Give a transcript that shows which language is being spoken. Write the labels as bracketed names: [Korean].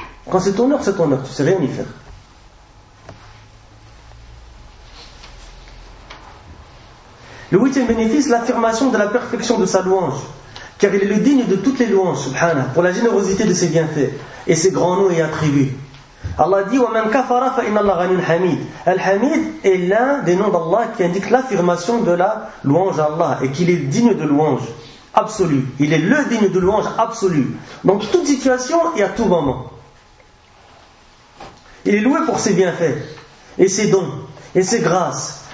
[French] Quand c'est ton heure, tu ne sais rien y faire. Le huitième bénéfice, l'affirmation de la perfection de sa louange. Car il est le digne de toutes les louanges, subhanah, pour la générosité de ses bienfaits et ses grands noms et attributs. Allah dit [Arabic] وَمَنْ كَفَرَ فَإِنَّ اللَّهَ غَنِيٌّ حَمِيدٌ. [French] Al-Hamid est l'un des noms d'Allah qui indique l'affirmation de la louange à Allah et qu'il est digne de louange absolue. Il est le digne de louange absolue. Dans toute situation et à tout moment. Il est loué pour ses bienfaits et ses dons et ses grâces.